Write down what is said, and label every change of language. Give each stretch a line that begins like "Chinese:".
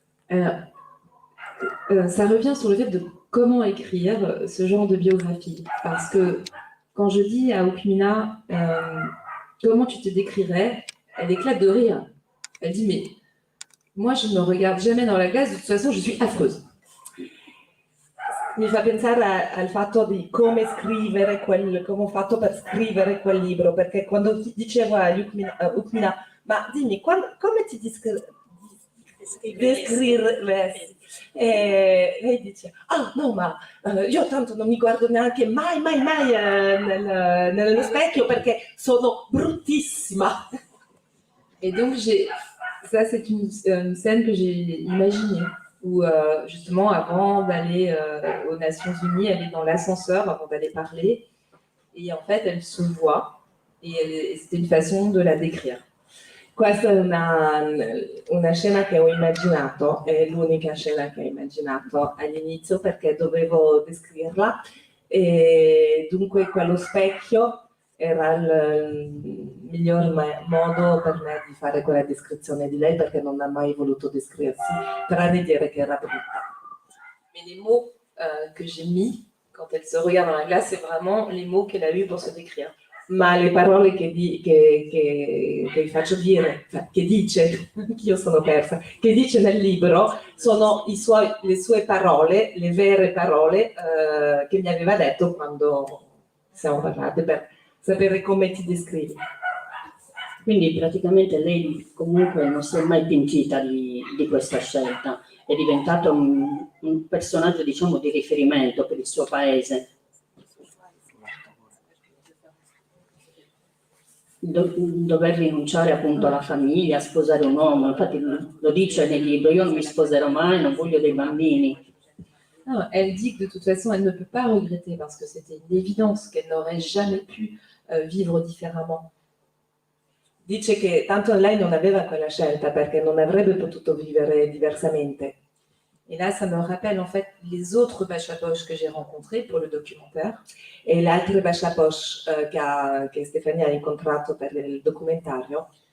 French: Ça revient sur le fait de comment écrire ce genre de biographie. Parce que quand je dis à Hukmina comment tu te décrirais, elle éclate de rire. Elle dit, mais moi, je ne me regarde jamais dans la glace, de toute façon, je suis affreuse.
Italian: Mi fa pensare al fatto di come scrivere, come ho fatto per scrivere quel libro, perché quando dicevo a Hukmina, ma dimmi, come ti descriveresti? E lei dice, no, ma io tanto non mi guardo neanche mai nello specchio perché sono bruttissima.
French: Et donc, ça, c'est une scène que j'ai imaginée, où justement, avant d'aller aux Nations Unies, elle est dans l'ascenseur avant d'aller parler, et en fait, elle se voit, et c'était une façon de la décrire.
Italian: Questa è una scena che ho immaginato, è l'unica scena che ho immaginato all'inizio perché dovevo descriverla, e dunque quello specchio era il miglior modo per me di fare quella descrizione di lei, perché non ha mai voluto descriversi, tranne dire che era brutta.
French: Mais les mots que j'ai mis quand elle se regarde dans la glace, c'est vraiment les mots qu'elle a eus pour se décrire.
Italian: Ma le parole che vi faccio dire, che dice, io sono persa, che dice nel libro, sono le sue parole, le vere parole che mi aveva detto quando siamo parlate, per sapere come ti descrivi. Quindi praticamente lei comunque non si è mai pentita di questa scelta, è diventato un personaggio, diciamo, di riferimento per il suo paese. Dover rinunciare appunto alla famiglia, sposare un uomo, infatti lo dice nel libro, io non mi sposerò mai, non voglio dei bambini.
French: Non, elle dit que de toute façon, elle ne peut pas regretter parce que c'était une évidence qu'elle n'aurait jamais pu vivre différemment.
Italian: Dice che tanto lei non aveva quella scelta perché non avrebbe potuto vivere diversamente. Et là, ça me rappelle en fait les autres bachapoches que j'ai rencontrés pour le documentaire. E le altre bachapoche che Stefania ha incontrato per il documentario.